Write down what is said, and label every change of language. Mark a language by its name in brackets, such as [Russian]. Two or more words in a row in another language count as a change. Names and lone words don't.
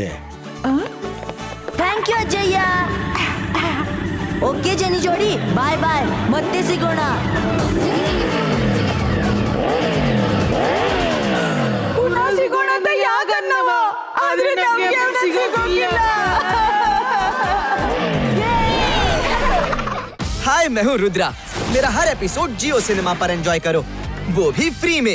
[English] thank you [Kannada] ಅಜ್ಜಯ್ಯ. ಓಕೆ ಜನಿ ಜೋಡಿ, [English] bye bye, [Kannada] ಮತ್ತೆ ಸಿಗೋಣ. ಪುನಃ ಸಿಗೋಣ ಅಂತ ಯಾಕನ್ನವ, ಆದ್ರೆ ನಮ್ಗೆ ಅವ್ನ ಸಿಗೋಗಿಲ್ಲ. [Hindi] हाय, मैं हूँ रुद्रा। मेरा हर एपिसोड जियो सिनेमा पर एंजॉय करो, वो भी फ्री में।